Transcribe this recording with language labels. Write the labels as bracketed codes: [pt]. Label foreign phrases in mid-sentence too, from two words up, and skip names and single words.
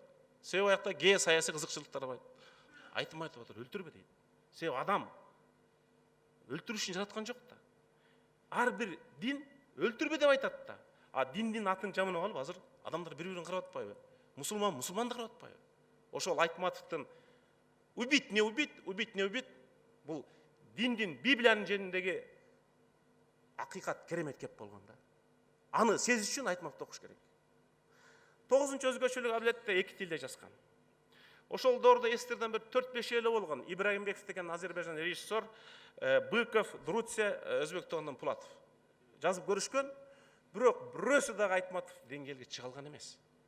[ky] Себеби аякта кээ саясий кызыкчылыктар бар. Айтып атат: "Өлтүрбө" дейт. Себеби адам өлтүрүш үчүн жараткан жок да. Ар бир дин өлтүрбө деп айтат да. А диндин атын жаманап алып азыр адамдар бири-бирин карап атпайбы? Мусулманды карап атпайбы? Ошол Айтматовдун [ru] убить, не убить, убить, не убить [ky] бул диндин, Библиянын жериндеги акыйкат керемет кеп болгон да. Аны сезиш үчүн Айтматовду окуш керек. 9-чу өзгөчөлүк албетте 2 тилде жазган. Ошол доордо эстерден бир 4-5 эле болгон. Ибрагимбеков деген Азербайжан режиссер, Быков, Друция, Өзбек тобунан Пулатов жазып көрүшкөн, бирок бирөөсү дагы Айтматов деңгээлге чыга алган эмес.